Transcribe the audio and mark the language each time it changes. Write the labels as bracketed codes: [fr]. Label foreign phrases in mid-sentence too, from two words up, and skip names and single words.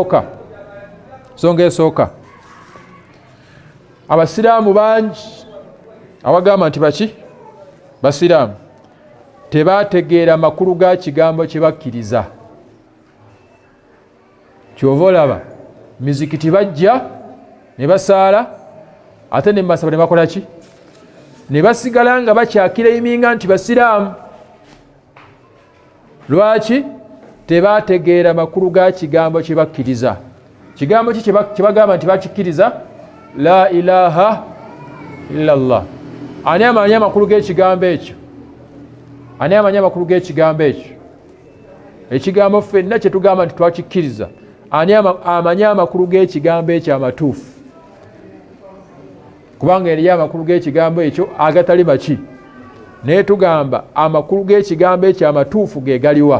[lg] esooka abasiraamu bangi abagamba nti baki basiraamu tebategeera makulu ga kigambo kye bakkiriza kyova olaba mizikiti bajja ne basaala ate ne masaba ne bakola ki ne basigala nga bakyakira eminga nti basiraamu lwaki tebategeera makulu ga kigambo kye bakkiriza kigambo ki kye bagamba nti bakikkiriza [ar] لا إله إلا الله [lg] ani amanyi amakulu g'ekigambo ekyo ani amanyi amakulu g'ekigambo ekyo ekigambo ffenna kye tugamba nti twakikkiriza ani amanyi amakulu g'ekigambo ekyo amatuufu kubanga eriyo amakulu g'ekigambo ekyo agatali maki naye tugamba amakulu g'ekigambo ekyo amatuufu ge galiwa.